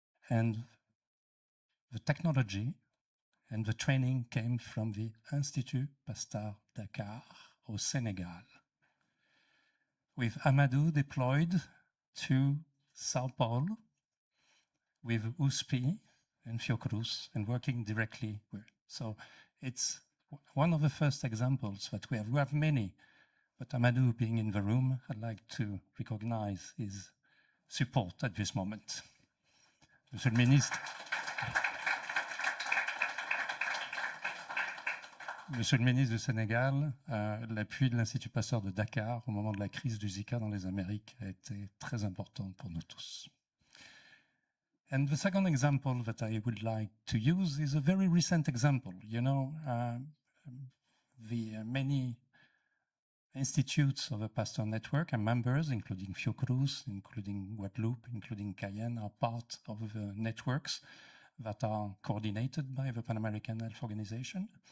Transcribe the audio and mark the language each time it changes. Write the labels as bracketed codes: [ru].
[en] And the technology and the training came from the Institut Pasteur Dakar au Senegal, with Amadou deployed to Sao Paulo with USP and Fiocruz and working directly with. So it's one of the first examples that we have. We have many, but Amadou being in the room, I'd like to recognize his support at this moment. [fr] Monsieur le Ministre, Monsieur le Ministre du Sénégal, l'appui de l'Institut Pasteur de Dakar au moment de la crise du Zika dans les Amériques a été très important pour nous tous. [en] And the second example that I would like to use is a very recent example. You know, the many institutes of the Pasteur Network and members, including Fiocruz, including Guadeloupe, including Cayenne, are part of the networks that are coordinated by the Pan American Health Organization.